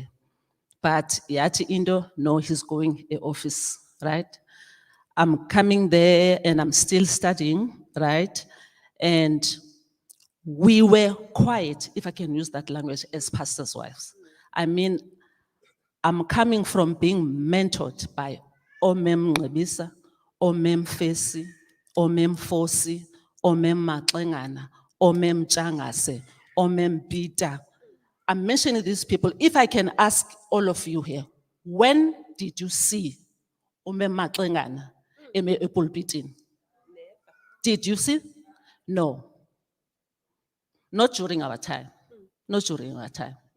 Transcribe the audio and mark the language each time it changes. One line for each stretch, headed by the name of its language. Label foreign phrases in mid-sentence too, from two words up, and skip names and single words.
English: But Yati Indo, no, he's going to office, right? I'm coming there and I'm still studying, right? And we were quiet, if I can use that language, as pastors' wives. I mean, I'm coming from being mentored by Omem Ngebisa, Omem Fesi, Omem Fosi, Omem Matlengana, Omem Changase, Omem Bita. I'm mentioning these people. If I can ask all of you here, when did you see Omem Matlengana in a pulpit? Did you see? No. Not during our time. Not during our time.